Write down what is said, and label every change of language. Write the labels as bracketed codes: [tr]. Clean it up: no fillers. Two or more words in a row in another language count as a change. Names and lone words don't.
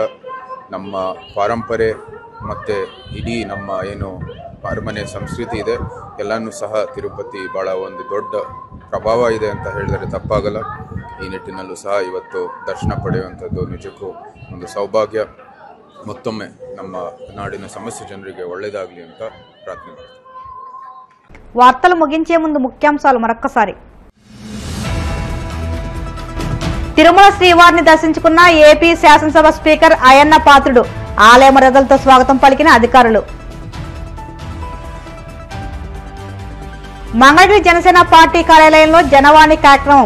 [kn] ನಮ್ಮ ಪಾರಂಪರೆ ಮತ್ತು ಇಡೀ ನಮ್ಮ ಏನು ಅರಮನೆ ಸಂಸ್ಕೃತಿ ಇದೆ ಎಲ್ಲನೂ ಸಹ ತಿರುಪತಿ ಭಾಳ ಒಂದು ದೊಡ್ಡ ಪ್ರಭಾವ ಇದೆ ಅಂತ ಹೇಳಿದರೆ ತಪ್ಪಾಗಲ್ಲ. ಈ ನಿಟ್ಟಿನಲ್ಲೂ ಸಹ ಇವತ್ತು ದರ್ಶನ ಪಡೆಯುವಂಥದ್ದು ನಿಜಕ್ಕೂ ಒಂದು ಸೌಭಾಗ್ಯ. ಮತ್ತೊಮ್ಮೆ ನಮ್ಮ ನಾಡಿನ ಸಮಸ್ತ ಜನರಿಗೆ ಒಳ್ಳೆಯದಾಗಲಿ ಅಂತ ಪ್ರಾರ್ಥನೆ ಮಾಡ್ತೀನಿ. [te] వార్తలు ముగించే ముందు ముఖ్యాంశాలు మరొక్కసారి. తిరుమల శ్రీవారిని దర్శించుకున్న ఏపీ శాసనసభ స్పీకర్ అయ్యన్న పాత్రుడు. ఆలయ మర్యాదలతో స్వాగతం పలికిన అధికారులు. మంగళగిరి జనసేన పార్టీ కార్యాలయంలో జనవాణి కార్యక్రమం.